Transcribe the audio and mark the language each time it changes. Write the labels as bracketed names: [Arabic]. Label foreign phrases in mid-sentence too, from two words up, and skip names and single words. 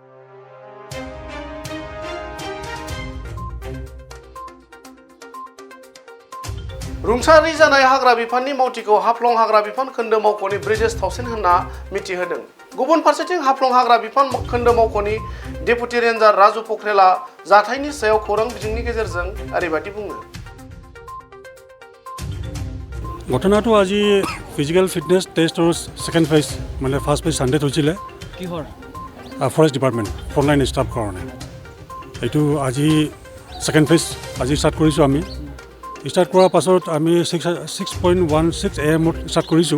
[Bodo] रुंसारि जानाय हाग्रा बिफाननि मावथिखौ हाफ्लं हाग्रा बिफान खोन्दो मावख'नि ब्रिजेश थावसेन होनना मिथिहोदों। गुबुन फारसेथिं हाफ्लं हाग्रा बिफान खोन्दो मावख'नि डेपुटि रेन्जार राजु पख्रेला जाथायनि सायाव खौरां बिजोंनि गेजेरजों ओरैबायदि बुङो। [Assamese] ঘটনাটো আজি ফিজিক্যাল ফিটনেছ টেষ্টৰ ছেকেণ্ড ফেজ মানে ফাৰ্ষ্ট ফেজ ছানডেত হৈছিলে কিহৰ ফৰেষ্ট ডিপাৰ্টমেণ্ট ফ্ৰণ্টলাইন ষ্টাফ কাৰণে এইটো আজি ছেকেণ্ড ফেজ আজি ষ্টাৰ্ট কৰিছোঁ। আমি ষ্টাৰ্ট কৰাৰ পাছত আমি 6.16 AM ষ্টাৰ্ট কৰিছোঁ।